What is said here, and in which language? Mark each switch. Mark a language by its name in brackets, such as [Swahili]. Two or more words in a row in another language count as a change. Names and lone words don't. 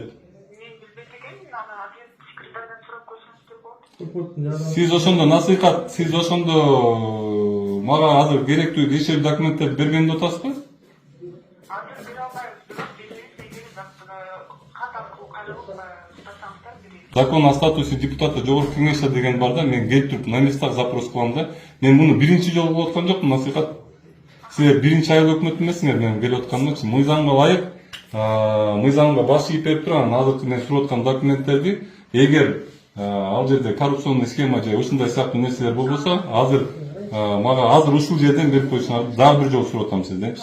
[Kyrgyz] Мен билбейт экенмин, аны ответ секретардан сурап көрсөңүздөр болот. Сиз ошондо мага азыр керектүү ишер документтерди бергенди атасызбы? Азыр бере албайбыз, бирок беребиз, эгер кат аркылуу кайрылып сурасаңыздар беребиз. [Russian] Закон о статусе депутата [Kyrgyz] жогорку кеңеште деген бар да, мен келип туруп [Russian] на местах [Kyrgyz] запрос кылам да. Мен муну биринчи жолу кылып аткан жокмун, насыйхат. Силер биринчи айыл өкмөт эмессиңер, мен келип атканымчы. Мыйзамга ылайык, мыйзамга баш ийип берип турган азыркы мен сурап аткан документтерди, эгер ал жерде [Russian] коррупционный схема [Kyrgyz] же ушундай сыяктуу нерселер болбосо, азыр мага азыр ушул жерден берип коюшуңарды дагы бир жолу сурап атам сизденчи.